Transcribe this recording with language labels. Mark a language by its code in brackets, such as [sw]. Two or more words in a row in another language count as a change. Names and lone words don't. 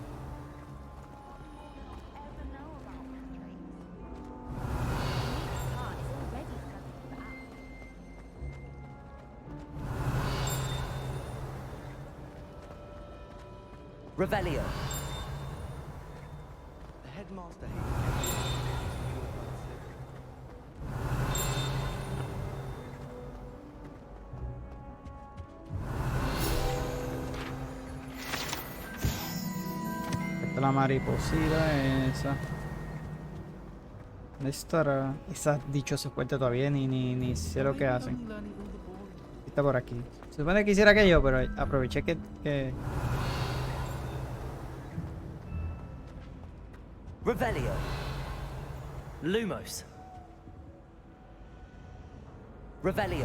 [en] Revelio. The headmaster [es] Esta es la mariposita esa. ¿Dónde estará? Esa dichosa puerta todavía ni sé lo que hacen. Está por aquí. Se supone que hiciera aquello, pero aproveché que... Revelio. Lumos. Revelio.